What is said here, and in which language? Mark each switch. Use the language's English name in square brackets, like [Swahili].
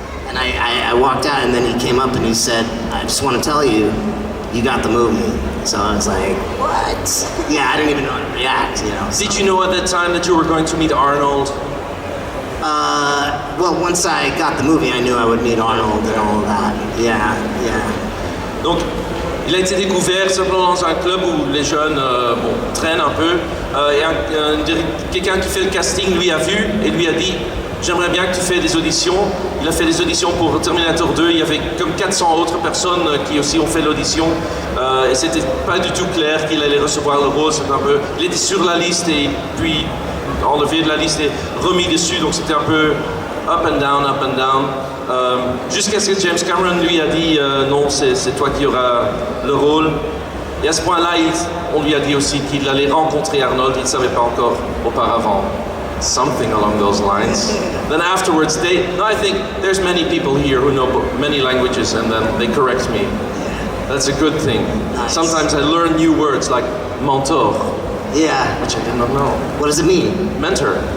[English] And I walked out, and then he came up and he said, I just want to tell you, you got the movie. So I was like, what? Yeah, I didn't even know how to react, you know. So. Did you know at that time that you were going to meet Arnold? Well, once I got the movie, I knew I would meet Arnold and all of that. Yeah. [French] Donc, il a été découvert simplement dans un club où les jeunes traînent un peu. Et quelqu'un qui fait le casting lui a vu et lui a dit, j'aimerais bien que tu fasses des auditions. Il a fait des auditions pour Terminator 2. Il y avait comme 400 autres personnes qui aussi ont fait l'audition. Et c'était pas du tout clair qu'il allait recevoir le rôle. C'était un peu, il était sur la liste et puis enlevé de la liste et remis dessus. Donc c'était un peu [English] up and down. [French] Jusqu'à ce que James Cameron lui a dit non, c'est toi qui auras le rôle. Et à ce point-là, on lui a dit aussi qu'il allait rencontrer Arnold. Il ne savait pas encore auparavant. [English] Something along those lines. Then afterwards, I think there's many people here who know many languages, and then they correct me. That's a good thing. Nice. Sometimes I learn new words like mentor. Yeah. Which I did not know. What does it mean? Mentor.